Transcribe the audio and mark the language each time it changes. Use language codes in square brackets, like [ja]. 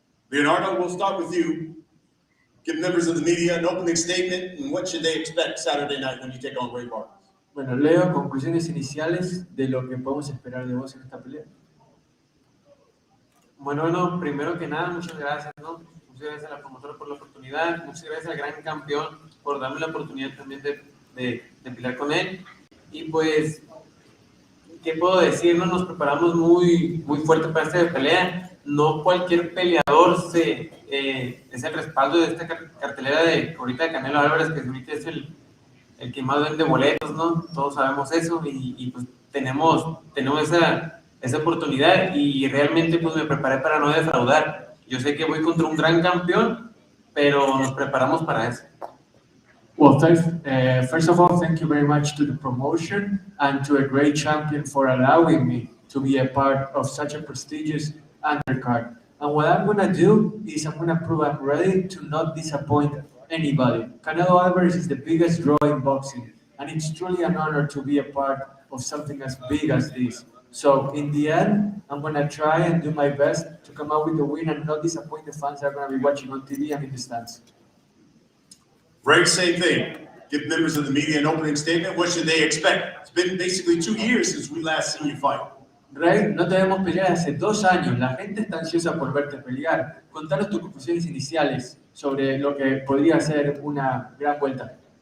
[en] Leonardo, we'll start with you. Give members of the media an opening statement, and what should they expect Saturday night when you take on Rey Vargas? [es] Bueno, Leo, conclusiones iniciales de lo que podemos esperar de vos en esta pelea. Bueno, primero que nada, muchas gracias, ¿no? Muchas gracias a la promotora por la oportunidad, muchas gracias al gran campeón por darme la oportunidad también de pelear con él. Y pues, ¿qué puedo decir? No, nos preparamos muy fuerte para esta pelea. No cualquier peleador es el respaldo de esta cartelera de ahorita de Canelo Álvarez, que ahorita es el que más vende boletos, ¿no? Todos sabemos eso y pues tenemos esa oportunidad y realmente pues me preparé para no defraudar. Yo sé que voy contra un gran campeón, pero nos preparamos para eso. [en] Well, first of all, thank you very much to the promotion and to a great champion for allowing me to be a part of such a prestigious undercard. And what I'm going to do is I'm going to prove I'm ready to not disappoint anybody. Canelo Álvarez is the biggest draw in boxing, and it's truly an honor to be a part of something as big as this. So in the end, I'm going to try and do my best to come out with the win and not disappoint the fans that are going to be watching on TV and in the stands. Rey, same thing. Give members of the media an opening statement. What should they expect? It's been basically 2 years since we last seen you fight. [es] Rey, no te vemos pelear hace 2 años. La gente está ansiosa por verte pelear. Contanos tus conclusiones iniciales sobre lo que podría ser una gran vuelta.